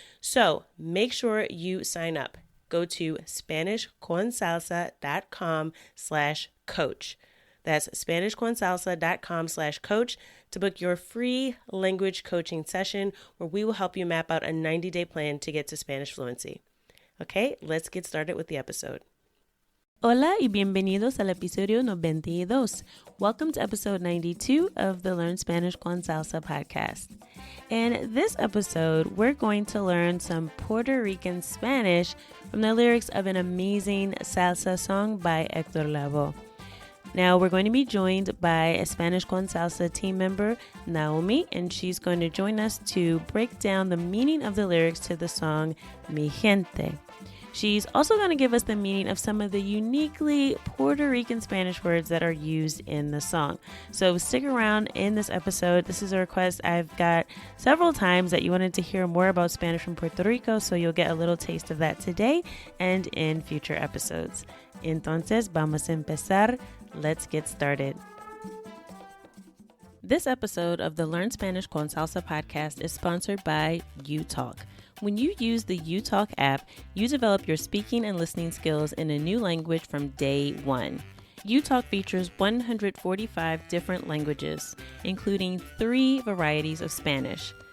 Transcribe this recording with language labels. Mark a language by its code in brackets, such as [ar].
[en] So make sure you sign up. Go to SpanishConSalsa.com/coach. That's SpanishConSalsa.com/coach to book your free language coaching session where we will help you map out a 90-day plan to get to Spanish fluency. Okay, let's get started with the episode. [es] Hola y bienvenidos al episodio 92. [en] Welcome to episode 92 of the Learn Spanish con Salsa podcast. In this episode, we're going to learn some Puerto Rican Spanish from the lyrics of an amazing salsa song by Héctor Lavoe. Now, we're going to be joined by a Spanish con Salsa team member, Nahomy, and she's going to join us to break down the meaning of the lyrics to the song Mi Gente. She's also going to give us the meaning of some of the uniquely Puerto Rican Spanish words that are used in the song. So stick around in this episode. This is a request I've got several times that you wanted to hear more about Spanish from Puerto Rico, so you'll get a little taste of that today and in future episodes. [es] Entonces, vamos a empezar. [en] Let's get started. This episode of the Learn Spanish con Salsa podcast is sponsored by uTalk. When you use the uTalk app, you develop your speaking and listening skills in a new language from day one. uTalk features 145 different languages, including 3 varieties of Spanish.